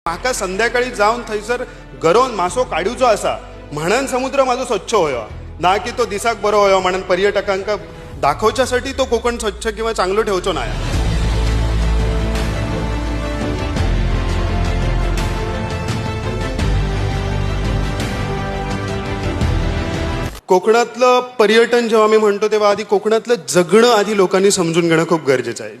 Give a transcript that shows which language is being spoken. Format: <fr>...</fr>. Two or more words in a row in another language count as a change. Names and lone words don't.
<kok>म्हाका संध्याकाळी जाऊन थंयसर गरोवन मासो काडूचो आसा म्हणून समुद्र माझो स्वच्छ होयो ना की तो दिसाक बरो होयो म्हणून पर्यटकांक दाखवच्यासाठी तो कोकण स्वच्छ किंवा चांगलो ठेवचो नाही.</kok> <mr>कोकणातलं पर्यटन जेव्हा मी म्हणतो तेव्हा आधी कोकणातलं जगणं आधी लोकांनी समजून घेणं खूप गरजेचं आहे.</mr>